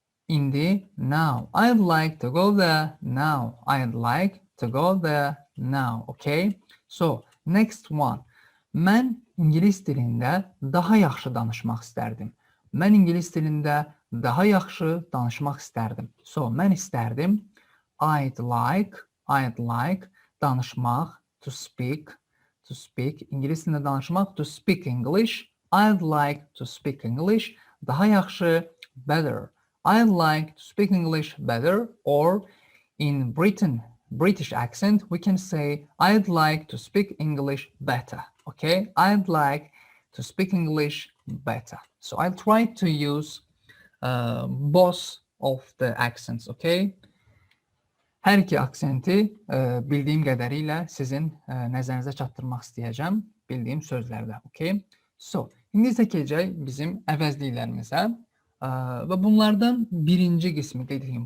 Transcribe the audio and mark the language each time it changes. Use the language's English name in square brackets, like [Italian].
[Azerbaijani] İndi, [English] now. I'd like to go there now. I'd like to go there now. Okay? So, next one. [Azerbaijani] Mən İngilis dilində daha yaxşı danışmaq istərdim. Mən İngilis dilində daha yaxşı danışmaq istərdim. So, mən istərdim. [English] I'd like [Azerbaijani] danışmaq, [English] to speak. [Azerbaijani] İngilis dilində danışmaq, [English] to speak English. I'd like to speak English. [Azerbaijani] Daha yaxşı, [English] better. I'd like to speak English better. Or in British accent, we can say I'd like to speak English better. Okay? I'd like to speak English better. So I'll try to use both of the accents. Okay? [Azerbaijani] Hər iki aksenti bildiyim qədərilə sizin nəzərinizə çatdırmaq istəyəcəm bildiyim sözlərdə. Okay? [English] So, [Azerbaijani] indi isə keçək bizim əvəzliklərimizə və bunlardan birinci qismi qeyd edeyim.